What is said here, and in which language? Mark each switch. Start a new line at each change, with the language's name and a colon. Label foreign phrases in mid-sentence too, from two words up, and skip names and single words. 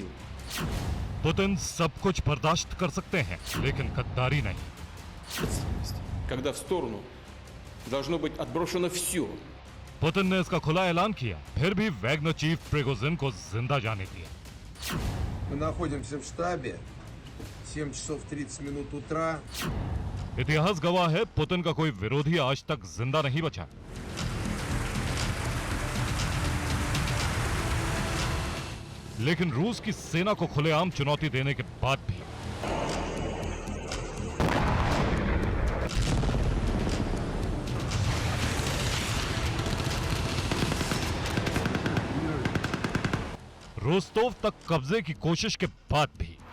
Hindi: पुतिन सब कुछ बर्दाश्त कर सकते हैं, लेकिन गद्दारी नहीं।
Russian: Когда в сторону должно быть отброшено все.
Hindi: पुतिन ने इसका खुला ऐलान किया, फिर भी वैगनर चीफ प्रिगोजिन को जिंदा जाने दिया।
Russian: Мы находимся в штабе. 7 часов 30 минут утра.
Hindi: इतिहास गवाह है, पुतिन का कोई विरोधी आज तक जिंदा नहीं बचा। लेकिन रूस की सेना को खुलेआम चुनौती देने के बाद भी रोस्तोव तक कब्जे की कोशिश के बाद भी